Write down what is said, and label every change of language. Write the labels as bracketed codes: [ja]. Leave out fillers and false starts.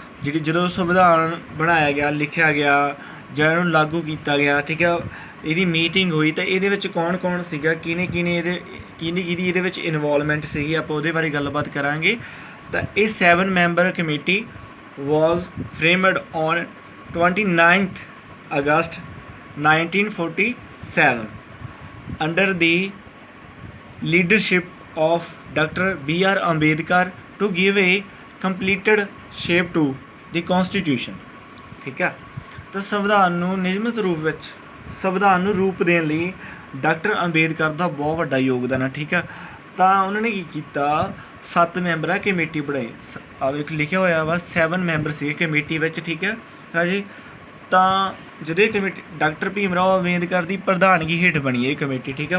[pa] ਜਿਹੜੀ ਜਦੋਂ ਸੰਵਿਧਾਨ ਬਣਾਇਆ ਗਿਆ, ਲਿਖਿਆ ਗਿਆ ਜਾਂ ਇਹਨੂੰ ਲਾਗੂ ਕੀਤਾ ਗਿਆ, ਠੀਕ ਹੈ, ਇਹਦੀ ਮੀਟਿੰਗ ਹੋਈ ਤਾਂ ਇਹਦੇ ਵਿੱਚ ਕੌਣ ਕੌਣ ਸੀਗਾ, ਕਿਹਦੀ ਇਹਦੇ ਵਿੱਚ ਇਨਵੋਲਵਮੈਂਟ ਸੀਗੀ, ਆਪਾਂ ਉਹਦੇ ਬਾਰੇ ਗੱਲਬਾਤ ਕਰਾਂਗੇ। ਤਾਂ ਇਹ [en] 7 member committee was framed on 29 August 1947 under the leadership of Dr. B.R. Ambedkar to give a completed shape to the constitution, [pa] ਠੀਕ ਹੈ। ਤਾਂ ਸੰਵਿਧਾਨ ਨੂੰ ਨਿਯਮਿਤ ਰੂਪ ਵਿੱਚ ਸੰਵਿਧਾਨ ਨੂੰ ਰੂਪ ਦੇਣ ਲਈ ਡਾਕਟਰ ਅੰਬੇਦਕਰ ਦਾ ਬਹੁਤ ਵੱਡਾ ਯੋਗਦਾਨ ਹੈ, ਠੀਕ ਹੈ। ਤਾਂ ਉਹਨਾਂ ਨੇ ਕੀ ਕੀਤਾ, 7 ਮੈਂਬਰਾਂ ਕਮੇਟੀ ਬਣਾਈ, ਵੇਖ ਲਿਖਿਆ ਹੋਇਆ ਵਾ 7 ਮੈਂਬਰ ਸੀ ਕਮੇਟੀ ਵਿੱਚ, ਠੀਕ ਹੈ ਰਾਜੇ। ਤਾਂ ਜਦੋਂ ਇਹ ਕਮੇਟੀ ਡਾਕਟਰ ਭੀਮ ਰਾਓ ਅੰਬੇਦਕਰ ਦੀ ਪ੍ਰਧਾਨਗੀ ਹੇਠ ਬਣੀ ਇਹ ਕਮੇਟੀ, ਠੀਕ ਹੈ।